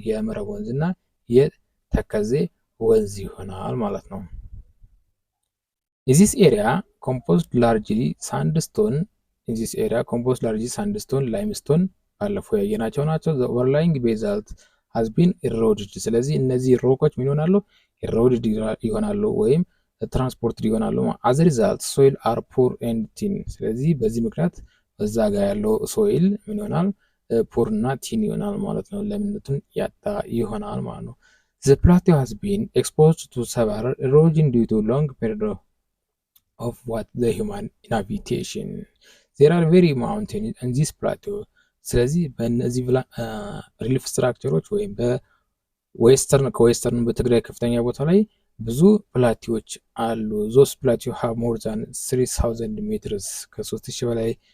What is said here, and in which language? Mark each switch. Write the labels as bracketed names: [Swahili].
[Amharic] የመረብ ወንዝና የተከዜ ወንዝ ይሆናል ማለት ነው። [English] in this area composed largely sandstone limestone [Amharic] ባለፈው ያየናቸው ናቸው። [English] the overlying basalt has been eroded። [Amharic] ስለዚህ እነዚህ ሮኮች ምን ይሆናሉ? eroded ይሆናሉ ወይም ትራንስፖርት ይሆናሉ። [English] as a result soil are poor and thin። [Amharic] ስለዚህ በዚህ ምክንያት በዛ ጋር ያለው ሶይል ምን ይሆናል? ፑር እና ቲን ይሆናል ማለት ነው። ለምነቱን ያጣ ይሆናል ማለት ነው። [English] the plateau has been exposed to severe erosion due to long period of what the human inhabitation. there are very mountains in this plateau። [Amharic] ስለዚህ በእነዚህ ሪሊፍ ስትራክቸሮች ወይም ከዌስተርን በትግራይ ከፍተኛ ቦታ ላይ ብዙ ፕላቲዎች አሉ። [English] ዞስ ፕላቲው ሃቭ ሞር ዛን 3000 ሜትርስ [Amharic] ከ3000 በላይ